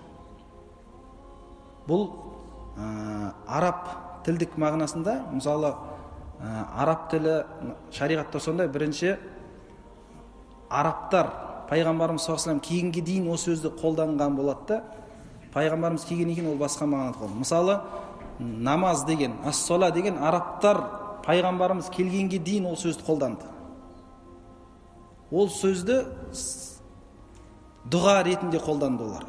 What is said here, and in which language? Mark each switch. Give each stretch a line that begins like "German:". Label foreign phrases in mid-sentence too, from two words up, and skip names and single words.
Kazakh: Бұл араб тілдік мағынасында, мысалы араб тілі шариғатта сондай, бірінші арабтар пайғамбарымыз
Arabic: صلى الله عليه وسلم
Kazakh: кейінге дейін осы сөзді қолданған болады да, пайғамбарымыз келгеннен кейін ол басқа мағынада қолданды. Мысалы, намаз деген, ас-сола деген арабтар пайғамбарымыз келгенге дейін ол сөзді қолданды. Ол сөзді дұға ретінде қолданды олар.